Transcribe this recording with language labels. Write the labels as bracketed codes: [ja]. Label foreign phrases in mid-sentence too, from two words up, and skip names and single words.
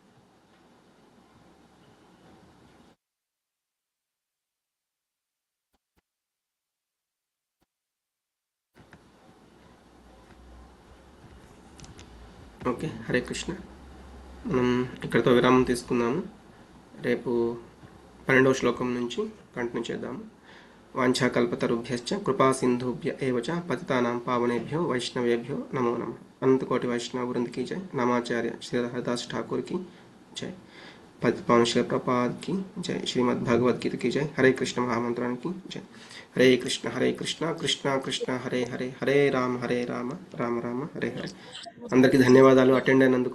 [te] ఓకే, హరే కృష్ణ. మనం ఇక్కడితో విరామం తీసుకుందాము. రేపు 12వ శ్లోకం నుంచి కంటిన్యూ చేద్దాము. [sa] వాంఛాకల్పతరుభ్యశ్చ కృపా సింధుభ్య ఏవ చ పతితానాం పావనేభ్యో వైష్ణవేభ్యో నమో నమః. [te] అనంతకోటి వైష్ణవ వృందకి జై. నమాచార్య శ్రీ హరిదాస్ ఠాకూర్ కి జై. పతిపావన శ్రీ ప్రపాద్ కి జై. శ్రీమద్ భగవద్గీత కి జై. హరే కృష్ణ మహామంత్రానికి జై. హరే కృష్ణ కృష్ణ కృష్ణ హరే హరే, హరే రామ రామ రామ హరే హరే. అందరికీ ధన్యవాదాలు అటెండ్ అయినందుకు.